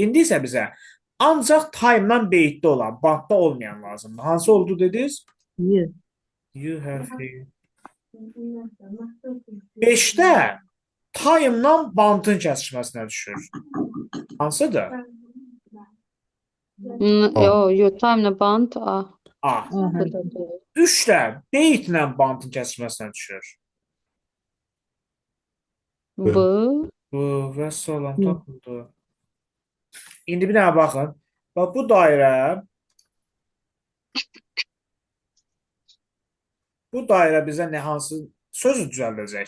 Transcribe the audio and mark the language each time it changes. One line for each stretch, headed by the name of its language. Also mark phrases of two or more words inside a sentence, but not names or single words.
Azerbaijani: İndi isə bizə ancaq time-dan beytdə olan, bantda olmayan lazımdır. Hansı oldu dediniz? Y. Y hərfi. 5-də time-dan bantın kəsişməsinə düşür. Hansıdır? N. Yo. Time'la band. A. A. A hərfi. 3-də beytlə bantın kəsişməsinə düşür. B. Bu və salam tapıldı. İndi bir dənə baxın. Bax, bu dairə bizə nə hansı sözü düzəldəcək?